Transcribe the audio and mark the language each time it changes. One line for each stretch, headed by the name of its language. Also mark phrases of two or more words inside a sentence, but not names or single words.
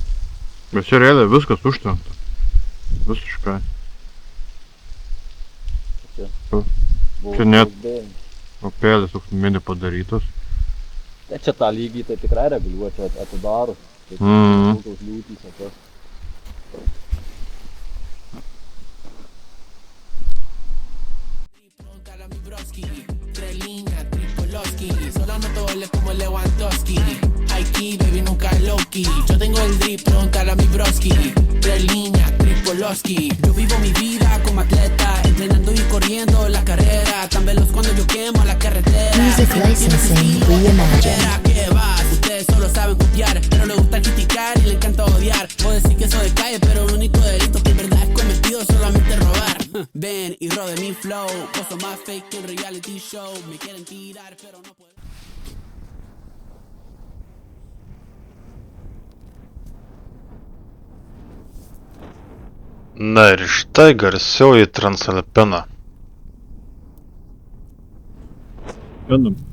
Lithuanian: Bet čia realiai viskas užtvenkta. Visiškai. Čia. O. Čia net upėlis toks mini padarytas. Tai čia tą lygį tai tikrai reguliuoja, čia atidaro. Tai tos liūtys, o tas.
Spanish: Solo no doble como Lewandowski.
English: High-key, baby, nunca low-key.
Spanish: Yo tengo el drip, pregúntale a mi broski. 3 líneas, Tripolowski. Yo vivo mi vida como atleta, entrenando y corriendo la carrera. Tan veloz cuando yo quemo la carretera.
English: Music licensing reimagined.
Spanish: ¿Qué vas? Ustedes solo saben copiar, pero le gusta criticar y le encanta odiar. Puedo decir que soy de calle, pero el único delito que en verdad he cometido es solamente robar. Ven y rode mi flow. Vos sos más fake que un
English: reality show.
Spanish: Me quieren tirar, pero no puedo.
Lithuanian: Na ir štai garsioji Transalpina. Einam.